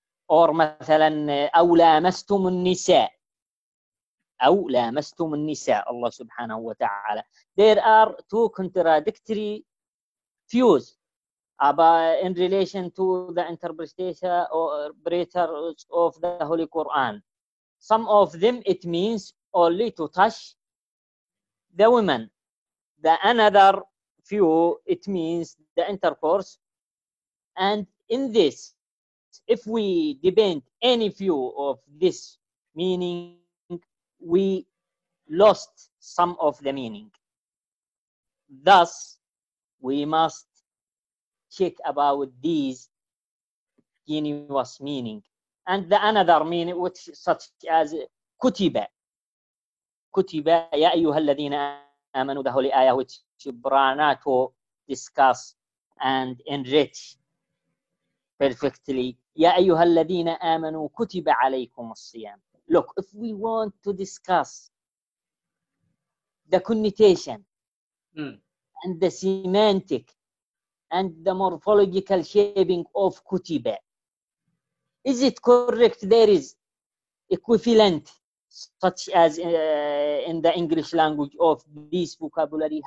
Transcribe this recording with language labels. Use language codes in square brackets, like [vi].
[ar] or مثلا أو لامستم النساء, أو لامستم النساء, Allah subhanahu wa ta'ala. [en] There are two contradictory views about in relation to the interpretation or interpreters of the Holy Quran. Some of them, it means only to touch the women. The another view, it means the intercourse. And in this, if we depend any view of this meaning, we lost some of the meaning. Thus, we must check about these continuous meaning. And the another meaning, which such as كتب, [ar] كتب يا أيها الذين آمنوا, [en] the holy ayah which Branato discuss and enrich perfectly. [ar] يا أيها الذين آمنوا كتب عليكم الصيام. [en] Look, if we want to discuss the connotation and the semantic and the morphological shaping of kutiba, is it correct there is equivalent such as in the English language of this vocabulary?